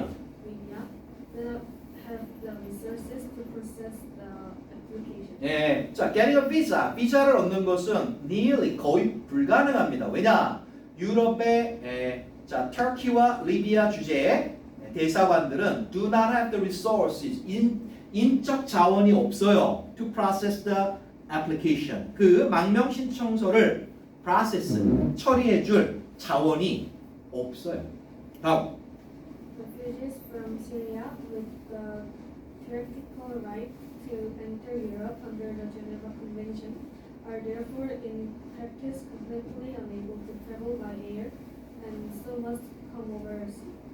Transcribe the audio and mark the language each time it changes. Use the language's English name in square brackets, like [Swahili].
[English] do not have the resources to process the application. [Korean] 자, getting a visa, 비자를 얻는 것은 nearly 거의 불가능합니다. 왜냐? 유럽의 자, 터키와 리비아 주재의 대사관들은 do not have the resources, 인적 자원이 없어요. [English] to process the application. [Korean] 그 망명 신청서를 process, 처리해줄 자원이 없어요. 다음. [English] Refugees from Syria with the theoretical right to enter Europe under the Geneva Convention are therefore in practice completely unable to travel by air and so must come over sea.